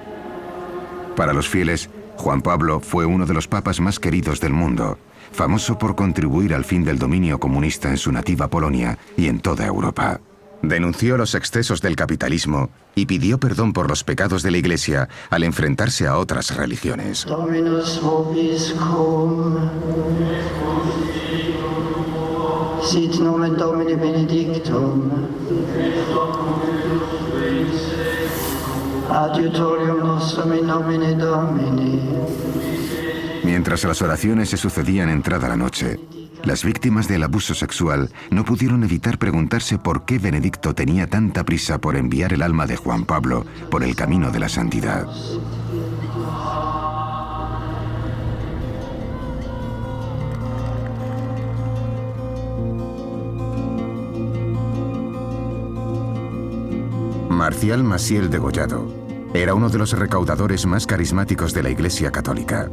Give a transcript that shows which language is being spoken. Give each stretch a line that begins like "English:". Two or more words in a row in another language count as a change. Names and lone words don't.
Spanish: Para los fieles, Juan Pablo fue uno de los papas más queridos del mundo, famoso por contribuir al fin del dominio comunista en su nativa Polonia y en toda Europa. Denunció los excesos del capitalismo y pidió perdón por los pecados de la Iglesia al enfrentarse a otras religiones.
Latin: Dominus vobiscum. Sit nomen Domini benedictum. Adiutorium nostrum in nomine Domini.
Spanish: Mientras las oraciones se sucedían entrada la noche, las víctimas del abuso sexual no pudieron evitar preguntarse por qué Benedicto tenía tanta prisa por enviar el alma de Juan Pablo por el camino de la santidad. Marcial Maciel degollado era uno de los recaudadores más carismáticos de la Iglesia Católica.